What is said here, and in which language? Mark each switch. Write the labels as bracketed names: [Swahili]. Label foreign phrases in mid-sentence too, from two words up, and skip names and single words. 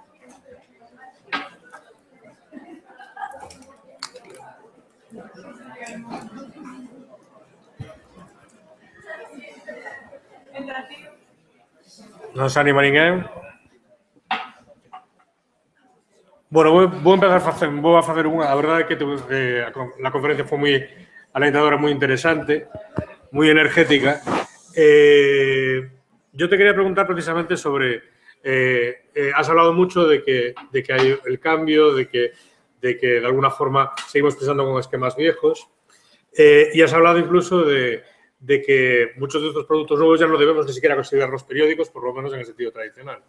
[Galician] Non se anima ninguén. Bueno, vou empezar a facer unha. A verdade é que a conferencia foi moi alentadora, moi interesante, moi energética. [Spanish] Yo te quería preguntar precisamente sobre... has hablado mucho de que hay el cambio, de que de alguna forma seguimos pensando con esquemas viejos, y has hablado incluso de que muchos de estos productos nuevos ya no debemos ni siquiera considerarlos periódicos, por lo menos en el sentido tradicional.